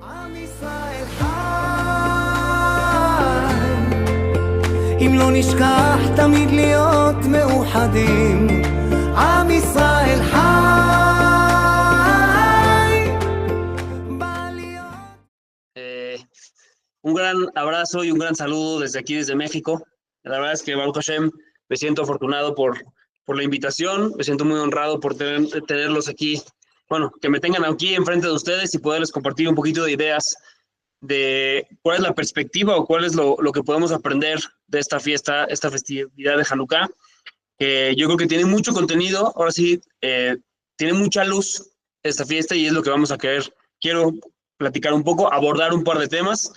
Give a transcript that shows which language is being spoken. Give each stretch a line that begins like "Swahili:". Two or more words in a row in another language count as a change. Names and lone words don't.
Hebrew: אם לא נשכח תמיד להיות מאוחדים, עם ישראל חי, בא להיות.
Spanish: Un gran abrazo y un gran saludo desde aquí, desde México. La verdad es que
Hebrew: ברוך השם,
Spanish: me siento afortunado por la invitación, me siento muy honrado por tenerlos aquí, bueno, que me tengan aquí enfrente de ustedes y poderles compartir un poquito de ideas de cuál es la perspectiva o cuál es lo que podemos aprender de esta fiesta, esta festividad de Hanukkah, que yo creo que tiene mucho contenido, ahora sí, tiene mucha luz esta fiesta y es lo que vamos a quiero platicar un poco, abordar un par de temas.